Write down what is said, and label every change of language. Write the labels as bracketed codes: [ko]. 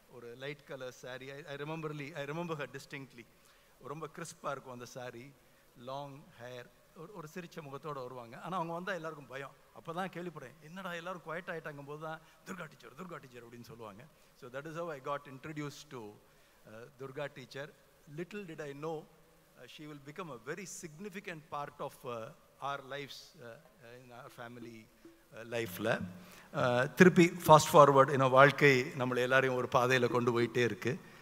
[ta] ஒரு light colour sari. [en] I remember her distinctly. [ta] ரொம்ப கிறிஸ்பாக இருக்கும் அந்த சாரீ. லாங் ஹேர், ஒரு சிரிச்ச முகத்தோடு வருவாங்க. ஆனால் அவங்க வந்தால் எல்லாருக்கும் பயம். அப்போ தான் கேள்விப்படுறேன், என்னடா எல்லோரும் குவைட் ஆகிட்டாங்கும் போது தான் துர்கா டீச்சர் அப்படின்னு சொல்லுவாங்க. [en] So that is how I got introduce to Durga teacher. Little did I know she will become a very significant part of our lives in our family லைஃப்பில். [ta] திருப்பி ஃபாஸ்ட் ஃபார்வர்ட், வாழ்க்கை நம்மளை எல்லாரையும் ஒரு பாதையில் கொண்டு போயிட்டே இருக்குது.